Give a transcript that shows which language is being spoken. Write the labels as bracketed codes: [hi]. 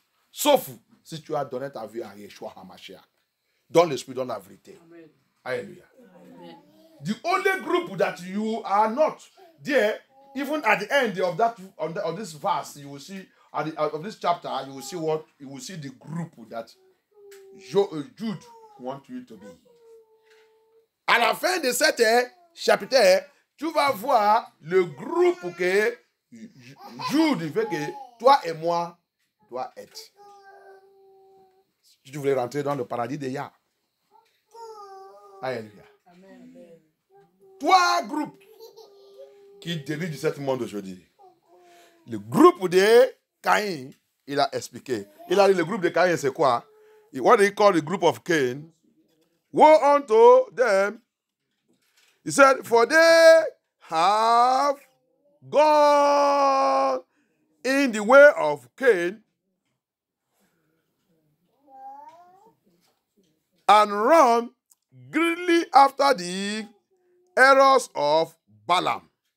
[fr] Sauf si tu as donné ta vie à Yeshua HaMashiach. Dans l'esprit, dans la vérité. Amen. Hallelujah. Amen. [en] The only group that you are not there, even at the end of this verse, you will see, of this chapter, you will see the group that Jude wants you to be. [fr] À la fin de cet chapitre, tu vas voir le groupe que Jude veut que toi et moi doit être. Si tu voulais rentrer dans le paradis de Yah. Alléluia. 3 groupes qui dirigent ce monde aujourd'hui. Le groupe de Caïn, il a expliqué. Il a dit le groupe de Caïn, c'est quoi? [en] What he called the group of Cain. Woe unto them. He said, for they have gone in the way of Cain and run greedily after the errors of Balaam.